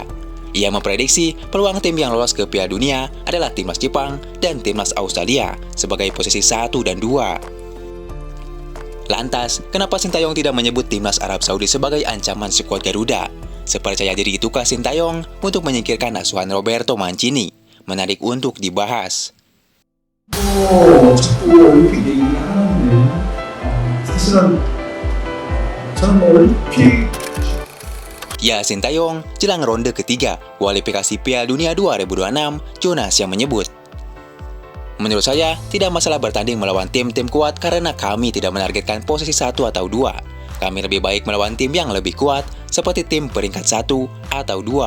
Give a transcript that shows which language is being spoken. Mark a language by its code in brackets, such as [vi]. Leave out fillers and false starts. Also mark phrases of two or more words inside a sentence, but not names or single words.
[id] Ia memprediksi peluang tim yang lolos ke Piala Dunia adalah timnas Jepang dan timnas Australia sebagai posisi 1 dan 2. Lantas, kenapa Sintayong tidak menyebut timnas Arab Saudi sebagai ancaman skuad Garuda? Sepercaya diri itukah Sintayong untuk menyingkirkan asuhan Roberto Mancini? Menarik untuk dibahas. [ko] 자꾸 올림픽 얘기하는데 사실은 저는 올림픽 [id] Ya, Sintayong jelang ronde ketiga kualifikasi Piala Dunia 2026, Jonas yang menyebut, "Menurut saya, tidak masalah bertanding melawan tim-tim kuat karena kami tidak menargetkan posisi 1 atau 2. Kami lebih baik melawan tim yang lebih kuat seperti tim peringkat 1 atau 2.